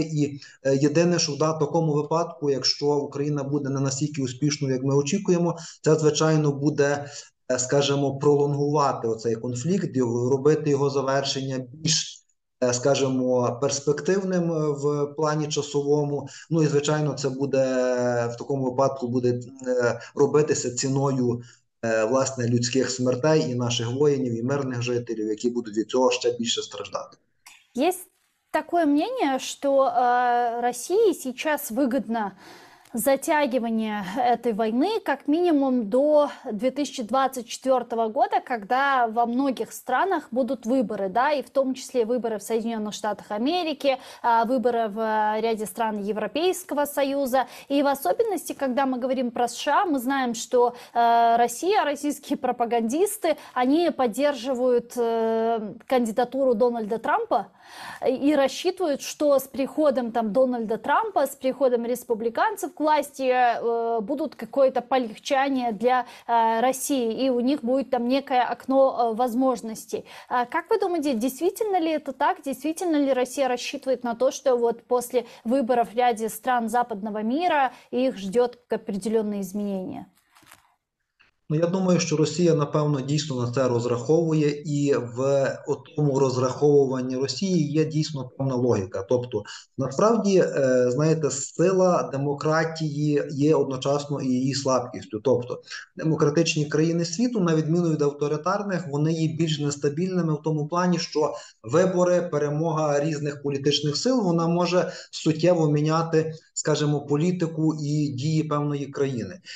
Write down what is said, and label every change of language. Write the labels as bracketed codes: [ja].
[uk] І єдине, що в такому випадку, якщо Україна буде не настільки успішною, як ми очікуємо, це, звичайно, буде, скажімо, пролонгувати оцей конфлікт, робити його завершення більш, скажімо, перспективним в плані часовому. Ну і, звичайно, це буде, в такому випадку буде робитися ціною, власне, людських смертей і наших воїнів, і мирних жителів, які будуть від цього ще більше страждати. [ru] Есть такое мнение, что России сейчас выгодно затягивание этой войны как минимум до 2024 года, когда во многих странах будут выборы, да, и в том числе выборы в Соединенных Штатах Америки, выборы в ряде стран Европейского Союза. И в особенности, когда мы говорим про США, мы знаем, что Россия, российские пропагандисты, они поддерживают кандидатуру Дональда Трампа и рассчитывают, что с приходом там Дональда Трампа, с приходом республиканцев к власти будут какое-то полегчание для России, и у них будет там некое окно возможностей. Как вы думаете, действительно ли это так? Действительно ли Россия рассчитывает на то, что вот после выборов в ряде стран западного мира их ждет определенные изменения? [uk] Ну, я думаю, що Росія, напевно, дійсно на це розраховує, і в тому розраховуванні Росії є дійсно певна логіка. Тобто, насправді, знаєте, сила демократії є одночасно і її слабкістю. Тобто, демократичні країни світу, на відміну від авторитарних, вони є більш нестабільними в тому плані, що вибори, перемога різних політичних сил, вона може суттєво міняти, скажімо, політику і дії певної країни.